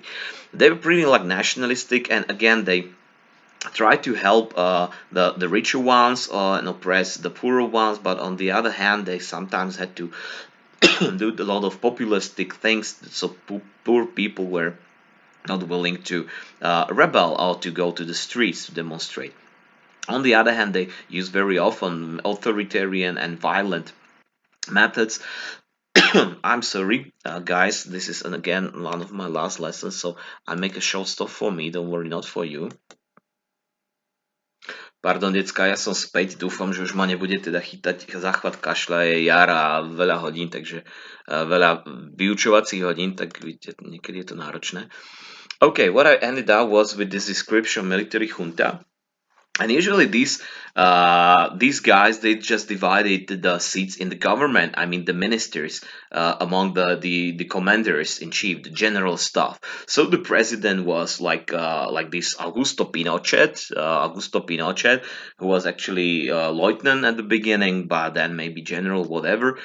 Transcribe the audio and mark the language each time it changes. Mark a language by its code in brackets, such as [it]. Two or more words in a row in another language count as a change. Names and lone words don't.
[en] They were pretty like nationalistic, and again they try to help the richer ones and oppress the poorer ones, but on the other hand they sometimes had to do a lot of populistic things, so poor people were not willing to rebel or to go to the streets to demonstrate. On the other hand, they use very often authoritarian and violent methods. I'm sorry, guys, this is again one of my last lessons, so I make a short stop for me, don't worry, not for you. [sk] Pardon, decka, ja som späť. Dúfam, že už ma nebude teda chytať záchvat kašľa, je jar a veľa hodín, takže veľa vyučovacích hodín, tak vidíte, niekedy je to náročné. [en] Okay, what I ended up was with this description of military junta. And usually these guys, they just divided the seats in the government. I mean the ministers among the commanders in chief, the general staff. So the president was like this Augusto Pinochet, who was actually lieutenant at the beginning, but then maybe general, whatever.